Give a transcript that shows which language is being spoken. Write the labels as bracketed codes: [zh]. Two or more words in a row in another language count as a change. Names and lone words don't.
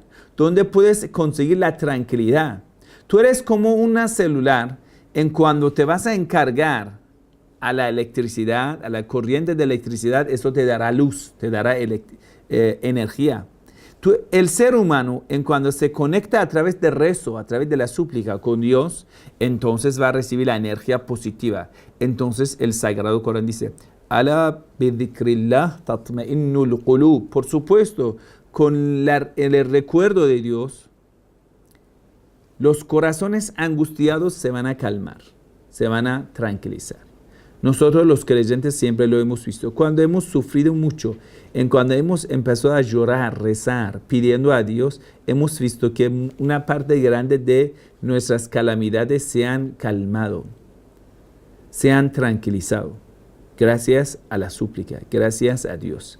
[es] ¿Dónde puedes conseguir la tranquilidad? Tú eres como una celular en cuando te vas a encargar a la electricidad, a la corriente de electricidad, eso te dará luz, te dará energía. El ser humano, en cuando se conecta a través de rezo, a través de la súplica con Dios, entonces va a recibir la energía positiva. Entonces el Sagrado Corán dice, [ar] ألا بذكر الله تطمئن القلوب. [es] Por supuesto, con el recuerdo de Dios, los corazones angustiados se van a calmar, se van a tranquilizar. Nosotros los creyentes siempre lo hemos visto. Cuando hemos sufrido mucho, cuando hemos empezado a llorar, rezar, pidiendo a Dios, hemos visto que una parte grande de nuestras calamidades se han calmado, se han tranquilizado, gracias a la súplica, gracias a Dios.